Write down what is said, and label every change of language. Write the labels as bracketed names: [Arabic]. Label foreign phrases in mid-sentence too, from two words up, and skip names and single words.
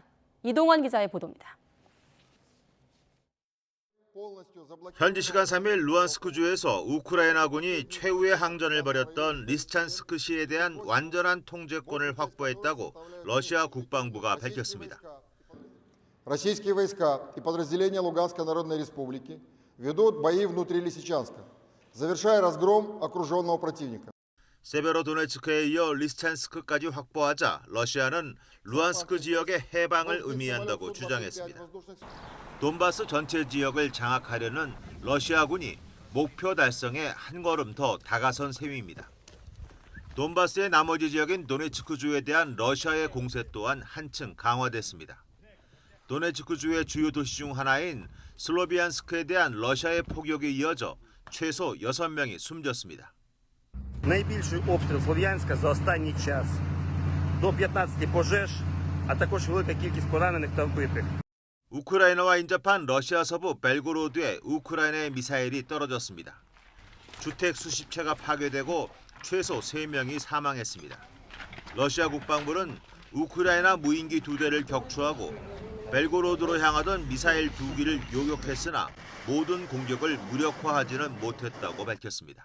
[Korean] 이동원 기자의 보도입니다. 현지 시간 3일 루안스크주에서 우크라이나군이 최후의 항전을 벌였던 리스찬스크시에 대한 완전한 통제권을 확보했다고 러시아 국방부가 밝혔습니다. [Russian] Российские войска и подразделения Луганской Народной Республики ведут бои внутри Лисичанска, завершая разгром окруженного противника. [Korean] 세베로도네츠크에 이어 리스찬스크까지 확보하자 러시아는 루안스크 지역의 해방을 의미한다고 주장했습니다. 돈바스 전체 지역을 장악하려는 러시아군이 목표 달성에 한 걸음 더 다가선 셈입니다. 돈바스의 나머지 지역인 도네츠크주에 대한 러시아의 공세 또한 한층 강화됐습니다. 도네츠크주의 주요 도시 중 하나인 슬로비안스크에 대한 러시아의 폭격이 이어져 최소 6명이 숨졌습니다. [Ukrainian] Найбільший обстріл Слов'янська за останній час. До 15 пожеж, а також велика кількість поранених та вбитих. [Korean] 우크라이나와 인접한 러시아 서부 벨고로드에 우크라이나의 미사일이 떨어졌습니다. 주택 수십 채가 파괴되고 최소 3명이 사망했습니다. 러시아 국방부는 우크라이나 무인기 2대를 격추하고 벨고로드로 향하던 미사일 2기를 요격했으나 모든 공격을 무력화하지는 못했다고 밝혔습니다.